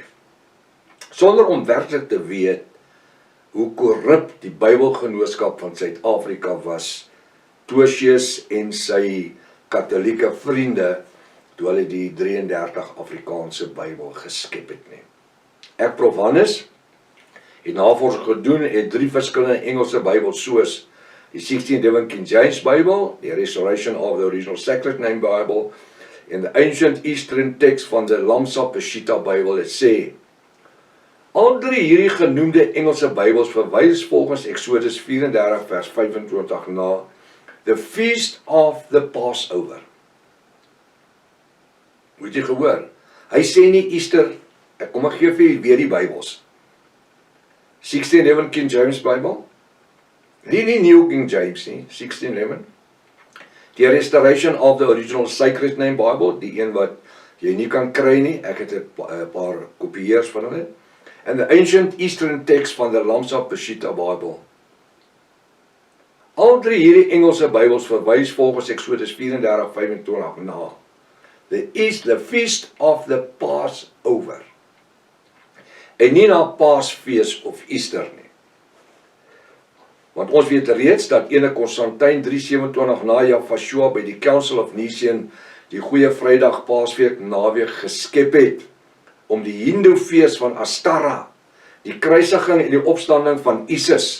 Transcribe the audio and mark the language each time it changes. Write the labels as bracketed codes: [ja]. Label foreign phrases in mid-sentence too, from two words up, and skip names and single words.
[af] Sonder om werklik te weet hoe korrup die Bybelgenootskap van Suid-Afrika was, Tosius en sy Katolieke vriende, toe hulle die 33 Afrikaanse Bybel geskep het nie. Ek, Prof. Hannes, het navorsing gedoen, het 3 verskillende Engelse Bybels soos die 1611 King James Bybel, die Restoration of the Original Sacred Name Bible, en the Ancient Eastern Text van die Lamsa Peshitta Bybel, het sê, al 3 hierdie genoemde Engelse Bybels verwys volgens Exodus 34 vers 25 na [en] the Feast of the Passover. [af] Moet jy gehoor? Hy sê nie Easter, ek kom gee vir julle weer die Bybels. 1611 King James Bible, nie New King James nie, 1611. Die Restoration of the Original Sacred Name Bible, die een wat jy nie kan kry nie, ek het 'n paar kopieërs van hulle. And the Ancient Eastern Text van the Lamsa Peshitta Bible. Al 3 hierdie Engelse Bybels verwys volgens Exodus 34:25 na [en] the Feast of the Passover. [af] En nie na Paasfees of Easter nie. Want ons weet reeds dat ene Konstantin 327 na Jafashua by die Council of Nicene die Goeie Vrydag Paasweek naweek geskep het om die Hindoefees van Astara, die kruisiging en die opstanding van Isis.